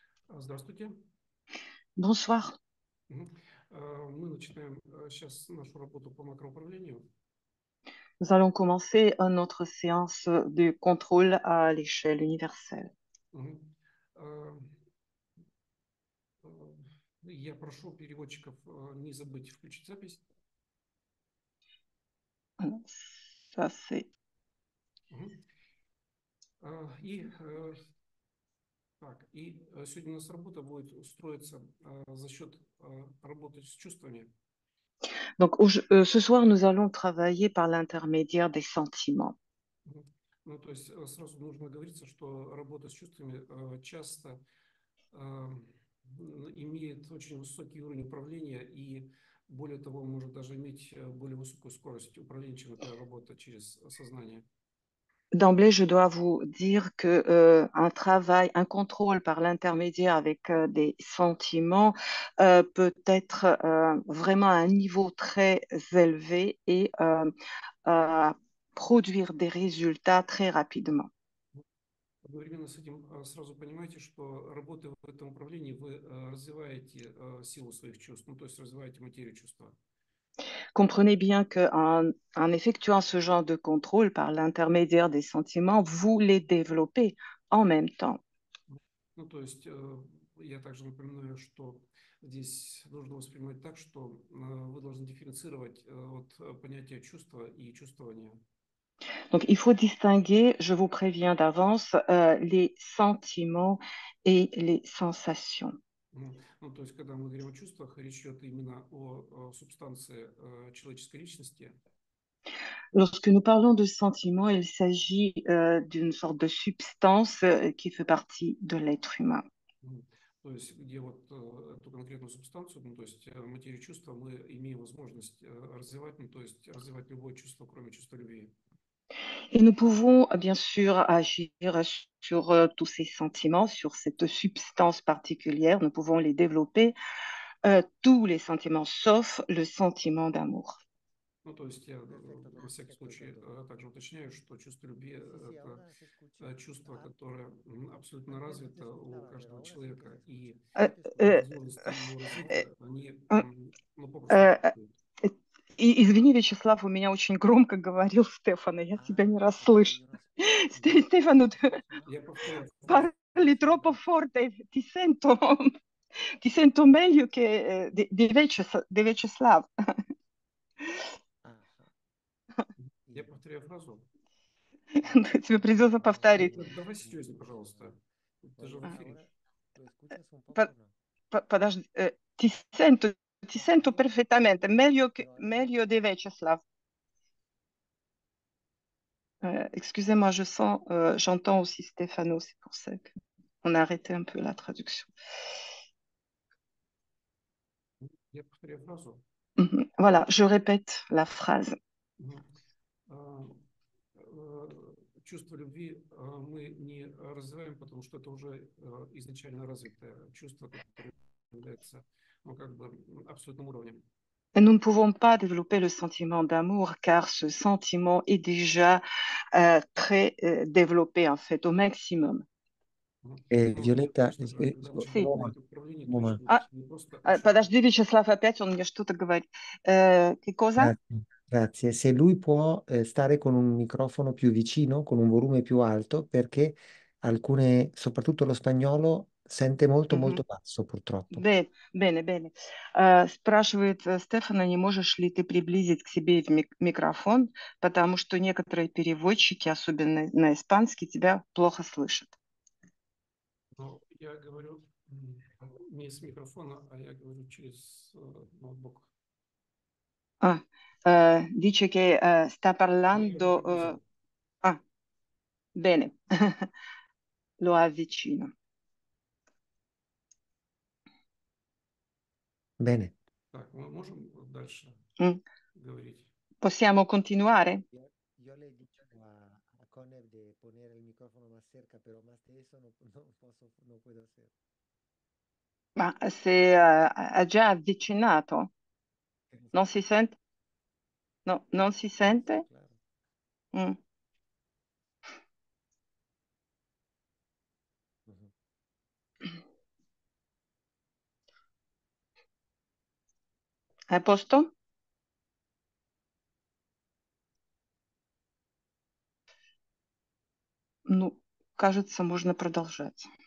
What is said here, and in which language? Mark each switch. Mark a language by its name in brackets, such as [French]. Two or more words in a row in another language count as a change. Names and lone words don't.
[Russian] Здравствуйте. [French] Bonsoir. Мгм. [Russian] Мы начинаем сейчас нашу работу по макроуправлению. [French] Nous allons commencer notre séance de contrôle à l'échelle universelle. Мгм. [Russian] А, а, Я прошу переводчиков не забыть включить запись. [French] Voilà. Ça, c'est... Мгм. [Russian] И сегодня у нас работа будет устроиться за счет работы с чувствами. [French] Donc, ce soir, nous allons travailler par l'intermédiaire des sentiments. Мгм. [Russian] Ну, то есть сразу нужно говориться, что работа с чувствами часто а, имеет очень высокий уровень управления и, более того, может даже иметь более высокую скорость управления, чем, например, работа через сознание. [French] D'emblée, je dois vous dire que un travail, un contrôle par l'intermédiaire avec des sentiments peut être vraiment à un niveau très élevé et produire des résultats très rapidement. [Russian] Одновременно с этим сразу понимаете, что работая в этом управлении, вы развиваете силу своих чувств, ну, то есть развиваете материю чувства. [French] Comprenez bien qu'en effectuant ce genre de contrôle par l'intermédiaire des sentiments, vous les développez en même temps. [Russian] Ну, то есть я также напоминаю, что здесь нужно воспринимать так, что вы должны дифференцировать от понятия чувства и чувствования. [French] Donc, il faut distinguer, je vous préviens d'avance, les sentiments et les sensations. [Russian] Ну, то есть, когда мы говорим о чувствах, речь идет именно о субстанции человеческой личности. [French] Lorsque nous parlons de sentiments, il s'agit d'une sorte de substance qui fait partie de l'être humain. Мгм. [Russian] То есть, где вот эту конкретную субстанцию, ну, то есть материю чувства, мы имеем возможность развивать, ну, то есть развивать любое чувство, кроме чувства любви. [French] Et nous pouvons bien sûr agir sur tous ces sentiments, sur cette substance particulière. Nous pouvons les développer, tous les sentiments, sauf le sentiment d'amour. [Russian] Ну, то есть, я на всякий случай также уточняю, что чувство любви– это чувство, которое абсолютно развито у каждого человека, и Euh, euh, возможности его развития, они, euh, ну, попросту euh, отсутствуют. Извини, Вячеслав, у меня очень громко говорил Стефана, я тебя не расслышу. [Italian] Stefano, [Russian] Я повторяю фразу. [Italian] parli troppo forte, ti sento meglio che di Vyacheslav. [Russian] Я повторяю фразу. Тебе придется повторить. Давай серьезнее, пожалуйста. Ты же в эфире. По- Подожди, [Italian] ti sento perfettamente, meglio di Vyacheslav. [French] Excusez-moi, j'entends aussi Stefano, c'est pour ça qu'on a arrêté un peu la traduction. [Russian] Я повторяю фразу. [French] Voilà, je répète la phrase. Мгм. [Russian] А, Чувство любви мы не развиваем, потому что это уже изначально развитое чувство, которое является, ну, как бы абсолютным уровнем. [French] Et nous ne pouvons pas développer le sentiment d'amour car ce sentiment est déjà très développé en fait au maximum. [Russian] Мгм. Ну, то [Italian] Violetta, [Russian] есть, когда [Italian] Sì. [Russian] начинаете говорить о управлении, то речь [Italian] Moment, [Russian] будет Ah, не просто о чувствах. подожди, Вячеслав, опять он мне что-то говорит. [Italian] Che cosa? grazie, grazie. Se lui può stare con un microfono più vicino, con un volume più alto, perché alcune, soprattutto lo spagnolo, sente molto molto Мгм. basso purtroppo. Bene, bene. [Russian] Спрашивает Стефана, не можешь ли ты приблизить к себе микрофон, потому что некоторые переводчики, особенно на испанский, тебя плохо слышат. Но я говорю не с микрофона, а я говорю через ноутбук. [Italian] Ah, dice che sta [Russian] Но я уже [Italian] parlando. [Russian] приблизил. [Italian] Ah, bene, lo avvicino. Bene. [Russian] Так, мы можем дальше Mm. говорить? [Italian] Possiamo continuare? [Spanish] Yo le he dicho a Conner de poner el micrófono más cerca, pero más de eso no puedo hacer. [Italian] Ma se ha già avvicinato, non si sente? No, non si [Spanish] Sí, [Italian] sente? [Spanish] claro. Mm. Ujú. [Italian] A posto? [Russian] Ну, кажется, можно продолжать.